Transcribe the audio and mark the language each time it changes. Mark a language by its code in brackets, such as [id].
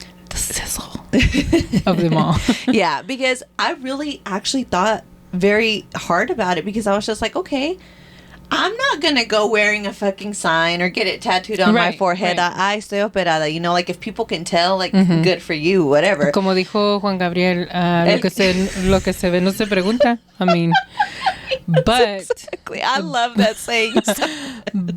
[en] The sizzle of them all. Yeah, because I really actually thought very hard about it, because I was just like, okay, I'm not going to go wearing a fucking sign or get it tattooed on my forehead. I [es] estoy operada. [en] You know, like, if people can tell, like, good for you, whatever. [es] Como dijo Juan Gabriel, lo que se ve no se pregunta. [en] I mean, but... Exactly. I love that saying so much.